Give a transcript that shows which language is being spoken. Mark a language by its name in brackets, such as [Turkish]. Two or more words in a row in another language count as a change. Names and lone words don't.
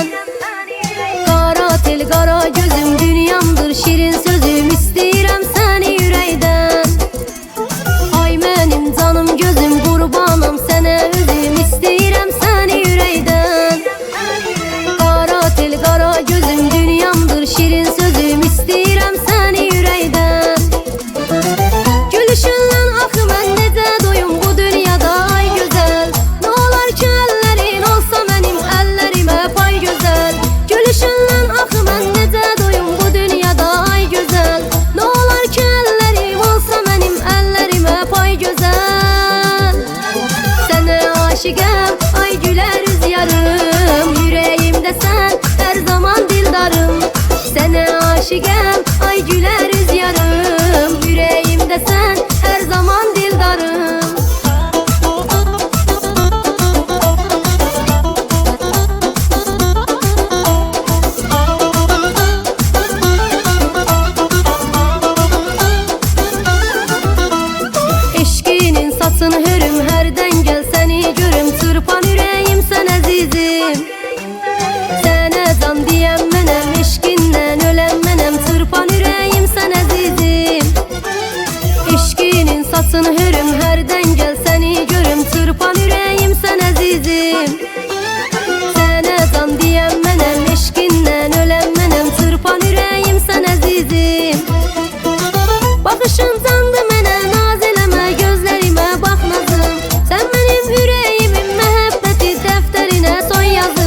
[Turkish] Kara tel kara gözüm dünyamdır şirin sözüm isteyirəm seni yüreğden. Ay benim canım gözüm kurbanım sana özüm isteyirəm seni yüreğden. Kara tel kara gözüm dünyamdır şirin sözüm isteyirəm seni yüreğden. [Azerbaijani] Gülüşünlə axı mən necə doyum bu dünyada ay gözəl. Nə olar ki əllərin olsa mənim əllərimə pay gözəl. Gülüşünlə axı mən necə doyum bu dünyada ay gözəl. Nə olar ki əllərim olsa mənim əllərimə pay gözəl. Sənə aşiqəm ay gülər üz yarım, yüreğimdə sən hər zaman dildarım. Sənə aşiqəm ay gülər üz yarım, yüreğimdə sən her zaman dildarım. [Turkish] Eşkinin saçını hörüm herden gel seni görüm, çırpan yüreğim sen azizim. [Azerbaijani] Sənə can diyəm mənəm, eşkindən öləm mənəm, çırpan yüreğim sen azizim. [Turkish] Eşkinin saçını hörüm herden gel seni görüm, çırpan yüreğim sen azizim. [Azerbaijani] Sənə can diyəm mənəm, eşkindən öləm mənəm, çırpan yüreğim sen azizim. Baxışın candı mənə, naz eləmə, gözlərimə bax nazım. Sən mənim yüreğimin məhəbbəti dəftərinə son yazı.